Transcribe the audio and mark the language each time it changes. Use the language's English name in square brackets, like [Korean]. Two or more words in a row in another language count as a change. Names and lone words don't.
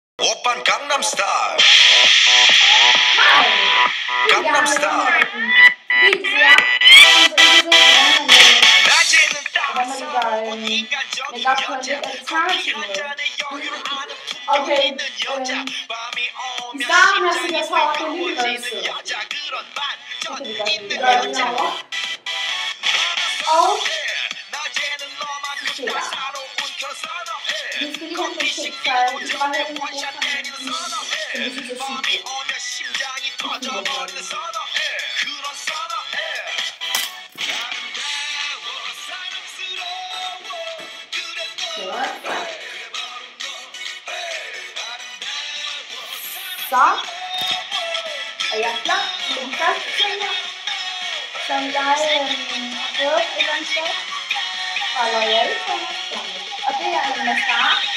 [Korean] Oppan Gangnam Style. Gangnam Style. 낮에는 따스러운 인간적인 여자. 밤이 [Danish] Okay, [Korean] 있는 여자. 밤이 오면 [Danish] starten her [Korean] 심장이 [Danish] siger så, at det er lige [Korean] 뜨거워지는 [Danish] noget [Korean] 여자. 그런 반전 있는 [Danish] gør det [Korean] 여자. [Danish] herovre. Og [Korean] 낮에는 너만큼 따사로운 그런 선어해. [Danish] vi skal lige have nogle ting, så vi skal bare have en god sammenhæng, som vi synes er [Korean] 밤이 [Danish] sygt. [Korean] 오면 심장이 터져버리는 선어해. 그런 선어해. 아름다워 사랑스러워 그래 너 [Danish] Så er jeg klar med den første ting her, som jeg har fået et eller andet sted fra L'Oreal, og det er en mascara,